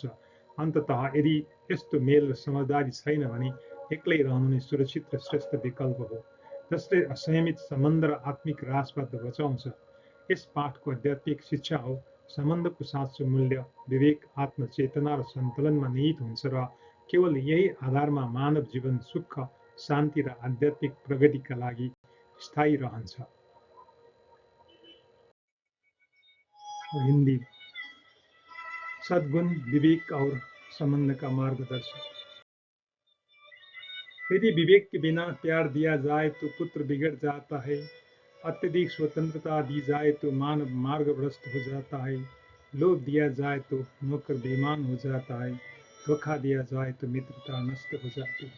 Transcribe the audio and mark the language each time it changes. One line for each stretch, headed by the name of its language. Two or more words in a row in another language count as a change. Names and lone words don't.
Nepali: अन्ततः यदि यस्तो मेल र समझदारी छैन भने एक्लै रहनु नै सुरक्षित र श्रेष्ठ विकल्प हो, जसले असंयमित सम्बन्ध र आत्मिक ह्रासबाट बचाउँछ। यस पाठको आध्यात्मिक शिक्षा हो सम्बन्धको साँचो मूल्य विवेक, आत्मचेतना र सन्तुलनमा निहित हुन्छ र केवल यही आधारमा मानव जीवन सुख, शान्ति र आध्यात्मिक प्रगतिका लागि स्थायी रहन्छ।
Hindi: हिंदी। सद्गुण, विवेक और संबंध का मार्गदर्शन। यदि विवेक के बिना प्यार दिया जाए तो पुत्र बिगड़ जाता है, अत्यधिक स्वतंत्रता दी जाए तो मानव मार्गभ्रष्ट हो जाता है, लोभ दिया जाए तो नौकर बेईमान हो जाता है, धोखा दिया जाए तो मित्रता नष्ट हो जाती है।